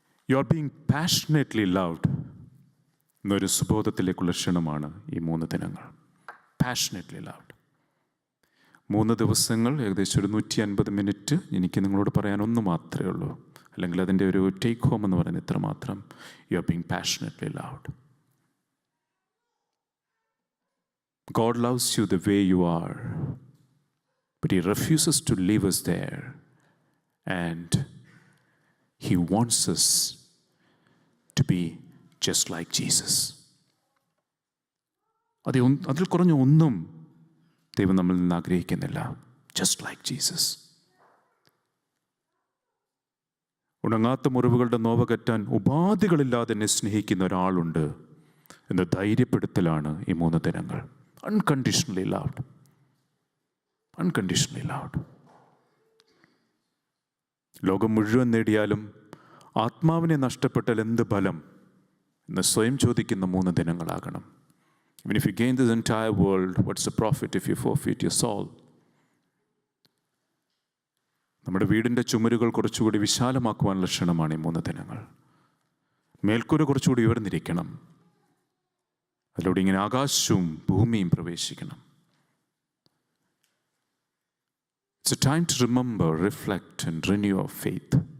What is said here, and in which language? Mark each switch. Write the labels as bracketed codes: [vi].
[en] you are being passionately loved [ml] എന്നൊരു സുബോധത്തിലേക്കുള്ള ക്ഷണമാണ് ഈ 3 ദിനങ്ങൾ. [en] Passionately loved. [ml] 3 ദിവസങ്ങൾ, ഏകദേശം ഒരു 150 മിനിറ്റ്. എനിക്ക് നിങ്ങളോട് പറയാൻ ഒന്ന് മാത്രമേ ഉള്ളൂ, അല്ലെങ്കിൽ അതിൻ്റെ ഒരു ടേക്ക് ഹോം എന്ന് പറയുന്നത് ഇത്ര മാത്രം. [en] You are being passionately loved. God loves you the way you are, but He refuses to leave us there, and He wants us to be just like Jesus. [ml] അതിൽ കുറഞ്ഞ ഒന്നും ദൈവം നമ്മളിൽ നിന്ന് ആഗ്രഹിക്കുന്നില്ല. [en] Just like Jesus. [ml] ഉണങ്ങാത്ത മുറിവുകളുടെ നോവകറ്റാൻ ഉപാധികളില്ലാതെ എന്നെ സ്നേഹിക്കുന്ന ഒരാളുണ്ട് എന്ന ധൈര്യപ്പെടുത്തലാണ് ഈ 3 ദിനങ്ങൾ. [en] Unconditionally loved. Unconditionally loved. [ml] ലോകം മുഴുവൻ നേടിയാലും ആത്മാവിനെ നഷ്ടപ്പെട്ടാൽ എന്ത് ഫലം എന്ന് സ്വയം ചോദിക്കുന്ന 3 ദിനങ്ങളാകണം. [en] Even if you gain this entire world, what's the profit if you forfeit your soul? [ml] നമ്മുടെ വീടിൻ്റെ ചുമരുകൾ കുറച്ചുകൂടി വിശാലമാക്കുവാനുള്ള ക്ഷണമാണ് ഈ 3 ദിനങ്ങൾ. മേൽക്കൂര കുറച്ചുകൂടി ഉയർന്നിരിക്കണം. അതിലൂടെ ഇങ്ങനെ ആകാശവും ഭൂമിയും പ്രവേശിക്കണം. [en] It's a time to remember, reflect and renew our faith.